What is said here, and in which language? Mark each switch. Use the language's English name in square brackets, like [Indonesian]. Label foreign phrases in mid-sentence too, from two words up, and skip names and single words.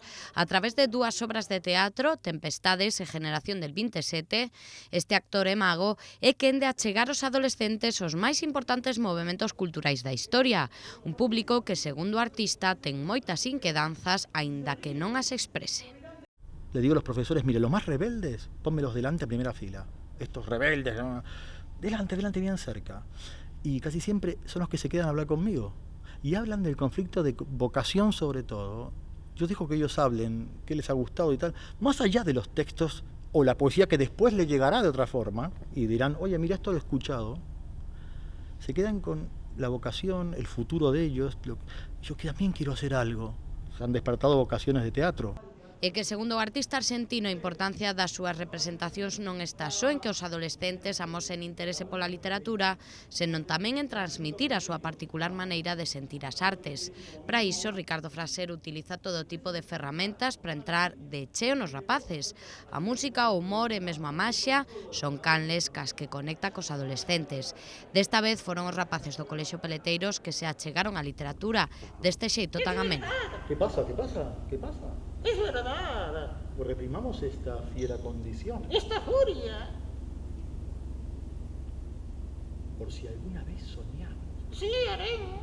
[Galician] A través de dúas obras de teatro, Tempestades e Generación del 27, este actor e mago é quen de achegar aos adolescentes os máis importantes movementos culturais da historia. Un público que, segundo o artista, ten moitas inquedanzas, aínda que non as exprese. [Spanish] Le digo a los profesores, mire, los más rebeldes, pónmelos delante a primera fila. Estos rebeldes, ¿no? delante, bien cerca. Y casi siempre son los que se quedan a hablar conmigo. Y hablan del conflicto de vocación sobre todo. Yo dejo que ellos hablen, qué les ha gustado y tal, más allá de los textos o la poesía que después les llegará de otra forma, y dirán, oye, mira, esto lo he escuchado. Se quedan con la vocación, el futuro de ellos. Yo que también quiero hacer algo. Se han despertado vocaciones de teatro. [Galician] E que, segundo o artista arxentino, a importancia das súas representacións non está só en que os adolescentes amosen interese pola literatura, senón tamén en transmitir a súa particular maneira de sentir as artes. Para iso, Ricardo Frazer utiliza todo tipo de ferramentas para entrar de cheo nos rapaces. A música, o humor e mesmo a maxia son canles cas que conecta cos adolescentes. Desta vez foron os rapaces do Colexio Peleteiros que se achegaron á literatura deste xeito tan ameno. [Spanish] ¿Qué pasa? Es verdad. Pues reprimamos esta fiera condición. Esta furia. Por si alguna vez soñamos. Sí, haremos.